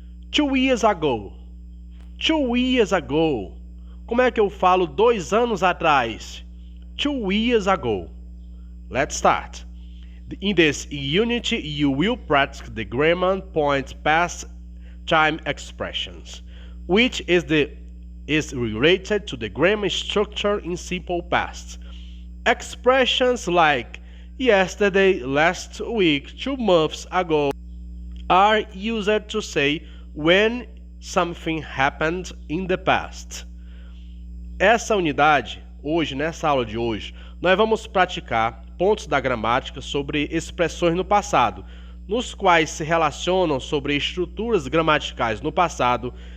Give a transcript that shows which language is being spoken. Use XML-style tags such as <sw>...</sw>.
<en>2 years ago. 2 years ago.</en> <pt>Como é que eu falo 2 anos atrás?</pt> <en>2 years ago. Let's start. In this unit, you will practice the grammar point past time expressions, which is related to the grammar structure in simple past. Expressions like yesterday, last week, 2 months ago are used to say when something happened in the past.</en> <pt>Essa unidade, hoje, nessa aula de hoje, nós vamos praticar pontos da gramática sobre expressões no passado, nos quais se relacionam sobre estruturas gramaticais no passado,</pt>